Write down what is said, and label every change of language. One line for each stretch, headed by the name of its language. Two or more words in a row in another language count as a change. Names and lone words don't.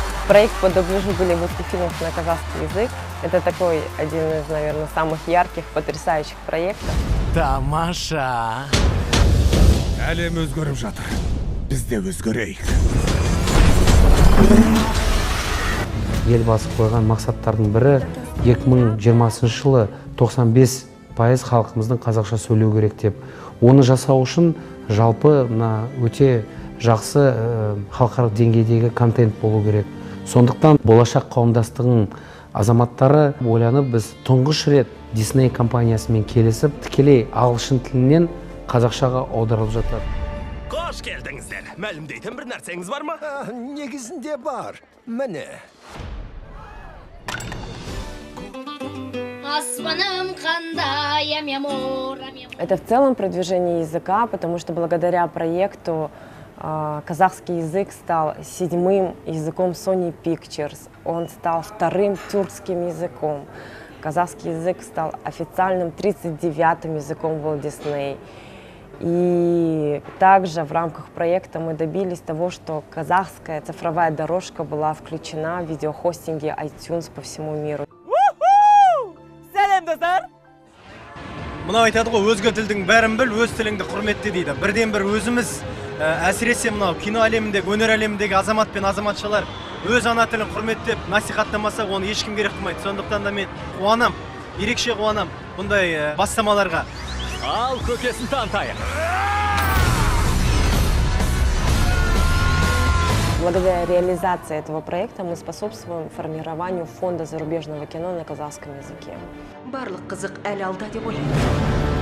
Russian: Проект по дубляжу голливудских фильмов на казахский язык. Это такой один из, наверное, самых ярких, потрясающих проектов.
Kazakh: Тамаша! Әлем өзгеріп жатыр. Біз де өзгерейік. Елбасы қойған мақсаттардың бірі 2020 жылы 95% халқымыздың қазақша сөйлеу керек деп. Оны жасау үшін жалпы өте жақсы халықаралық деңгейдегі контент болу керек. Сондықтан болашақ қауымдастығының азаматтары ойланып, біз тұңғыш рет Disney компаниясымен келісіп, тікелей ағылшын тілінен қазақшаға аударылып жатыр. Қош келдіңіздер. Мәлімдейтін бір нәрсеңіз бар ма? Негізінде бар. Міне.
Russian: Это в целом продвижение языка, потому что благодаря проекту казахский язык стал 7-м языком Sony Pictures, он стал 2-м тюркским языком. Казахский язык стал официальным 39-м языком Walt Disney. И также в рамках проекта мы добились того, что казахская цифровая дорожка была включена в видеохостинге iTunes по всему миру.
Kazakh: Сәлем, достар! Мынау айтады ғой, өзге тілдің бәрін біл, өз тіліңді құрметте дейді. Бірден бір өзіміз әсіресе мынау кино әлеміндегі, өнер әлеміндегі азамат пен азаматшалар өз ана тілін құрметтеп, насихаттамаса, оны ешкім керек қылмайды. Сондықтан да мен қуанам, ерекше қуанам бұндай бастамаларға. Ал көкесін танытайық.
Russian: Благодаря реализации этого проекта мы способствуем формированию фонда зарубежного кино на казахском языке.
Kazakh: Барлық қызық әлі алда деп ойлаймын.